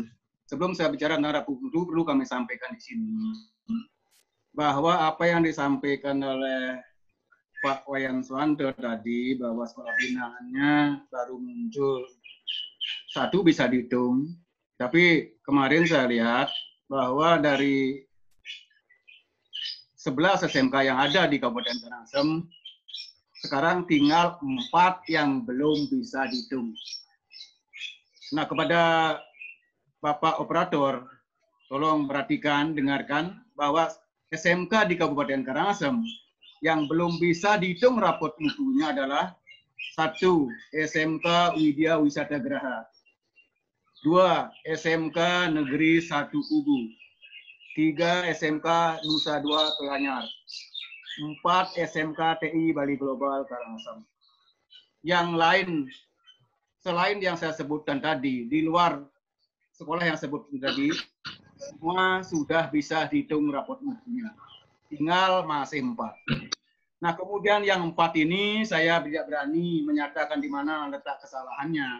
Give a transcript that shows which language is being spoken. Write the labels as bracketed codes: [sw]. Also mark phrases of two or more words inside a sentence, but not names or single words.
[id] Sebelum saya bicara tentang raport mutu, perlu kami sampaikan di sini bahwa apa yang disampaikan oleh Pak Wayan Swante tadi, bahwa sekolah binaannya baru muncul satu bisa dihitung, tapi kemarin saya lihat bahwa dari 11 SMK yang ada di Kabupaten Karangasem, sekarang tinggal 4 yang belum bisa dihitung. Nah, kepada Bapak Operator, tolong perhatikan, dengarkan bahwa SMK di Kabupaten Karangasem yang belum bisa dihitung raport mutunya adalah 1. SMK Widya Wisata Geraha, 2. SMK Negeri 1 Kubu, 3. SMK Nusa Dua Telanyar, 4. SMK TI Bali Global Karangasem. Yang lain selain yang saya sebutkan tadi, di luar sekolah yang saya sebutkan tadi, semua sudah bisa dihitung raport mutunya. Tinggal masih 4. Nah, kemudian yang 4 ini saya tidak berani menyatakan di mana letak kesalahannya.